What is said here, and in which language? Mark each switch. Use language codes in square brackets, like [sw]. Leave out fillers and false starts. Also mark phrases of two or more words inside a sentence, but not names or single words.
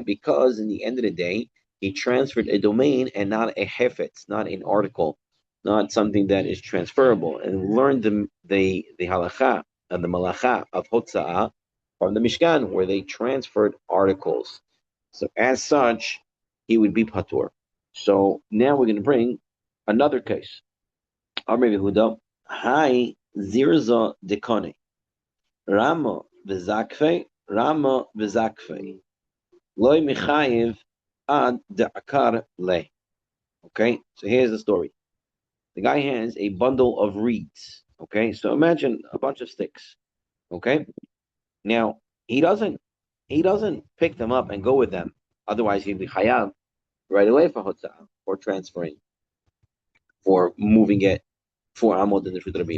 [en] Because in the end of the day, he transferred a domain and not a hefetz, not an article, not something that is transferable. And we learned the halacha and the malacha of hotza'ah from the Mishkan, where they transferred articles. So as such, he would be patur. So now we're going to bring another case. [arc] אמר יהודה האי זירזא דקני רמא וזקפה רמא וזקפה. לא מיחייב עד דעקר ליה. [en] Okay, so here's the story. The guy has a bundle of reeds. Okay, so imagine a bunch of sticks. Okay, now he doesn't pick them up and go with them. Otherwise, he'd be chayav right away for hotzah, for transferring, for moving it for amod in the [he] רשות הרבים.